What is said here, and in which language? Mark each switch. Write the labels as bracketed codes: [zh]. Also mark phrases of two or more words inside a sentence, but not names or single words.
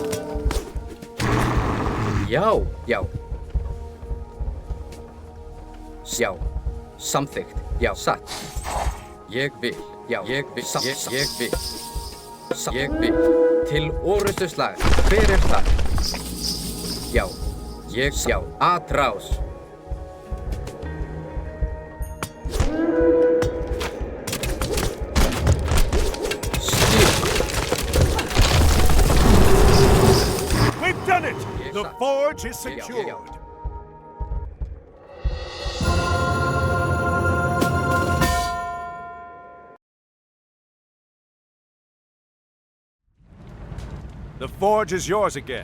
[is] Já, já. Já. Samþykkt. Já, satt. Ég vil. Já, ég vil, ég vil, ég vil, til orustuslag, hver er það? Já, ég, já, aðrás. [en] We've done it! The forge is secured. The forge is yours again.